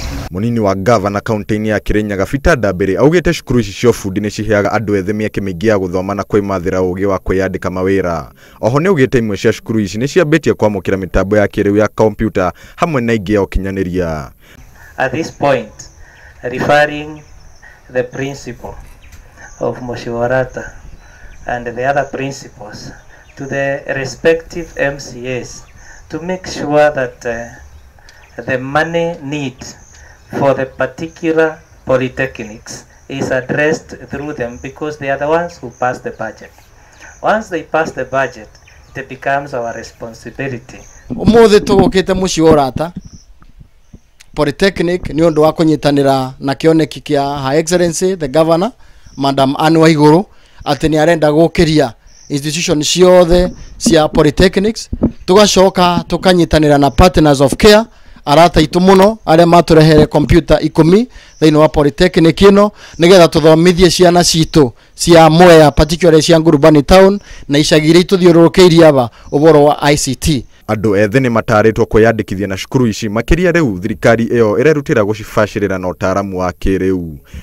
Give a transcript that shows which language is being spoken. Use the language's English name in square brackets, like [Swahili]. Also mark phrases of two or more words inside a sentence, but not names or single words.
[Kikuyu] Munini wa gavana kaunti-ini ya Kirinyaga Peter Ndambiri augite cukuru ici cia bundi ni ciheaga andu ethĩ mĩeke mĩingĩ ya guthoma na kwĩmathĩra ũgĩ wa kwĩyandĩka mawĩra. Oho ni augite imwe cia cukuru ici ni ciambĩtie kwamũkĩra mĩtambo ya kĩrĩu ya computer hamwe na ingĩ ya ũkinyanĩria. [English] At this point, referring the principal of Moshiwarata and the other principals to the respective MCAs to make sure that the money need for the particular polytechnics is addressed through them, because they are the ones who pass the budget. Once they pass the budget, it becomes our responsibility. [Kikuyu] Umuthi tugukite Moshiwarata Polytechnic ni undu wa kunyitanira na kioneki kia [English] Her Excellency the Governor [Kikuyu] Madam Anne Waiguru ati ni arenda gukiria institution ciothe cia polytechnics, tugacoka tukanyitanira na [English] partners of care [Kikuyu] arata itu muno aria maturehere computer 10 thiini wa polytechnic ino nigetha tuthomithie ciana citu cia Mwea, particularly cia Ngurubani town na icagire ituthiururukiirie aba uboro wa ICT. Andu ethĩ ni mataritwo kwiyandĩkithia na cukuru ici makiria riu thirikari iyo irerutira gucibacĩrĩra na ũtaaramu wa kĩrĩu.